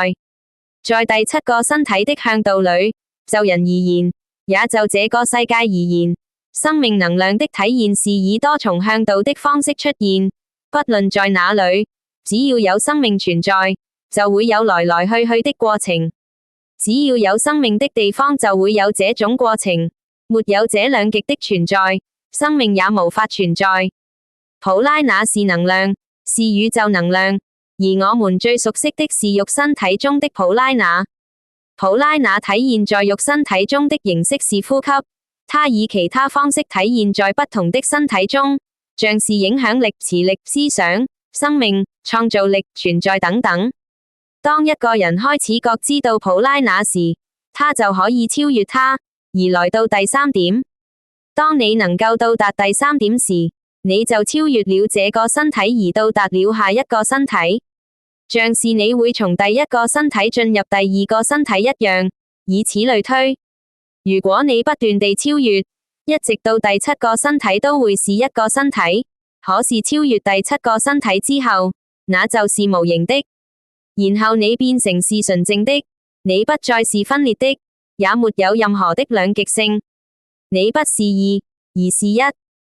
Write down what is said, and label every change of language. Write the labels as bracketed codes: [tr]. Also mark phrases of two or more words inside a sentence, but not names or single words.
[zh] 在第七個身體的向度裏，就人而言，也就這個世界而言，生命能量的體現是以多重向度的方式出現，不論在哪裏，只要有生命存在，就會有來來去去的過程。只要有生命的地方就會有這種過程，沒有這兩極的存在，生命也無法存在。普拉那是能量，是宇宙能量，而我們最熟悉的是肉身體中的普拉那。普拉那體現在肉身體中的形式是呼吸，它以其他方式體現在不同的身體中，像是影響力、磁力、思想、生命、創造力、存在等等。當一個人開始覺知到普拉那時，他就可以超越它，而來到第三點。當你能夠到達第三點時，你就超越了這個身體而到達了下一個身體，像是你會從第一個身體進入第二個身體一樣，以此類推。如果你不斷地超越，一直到第七個身體都會是一個身體，可是超越第七個身體之後，那就是無形的，然後你變成是純淨的，你不再是分裂的，也沒有任何的兩極性，你不是二，而是一。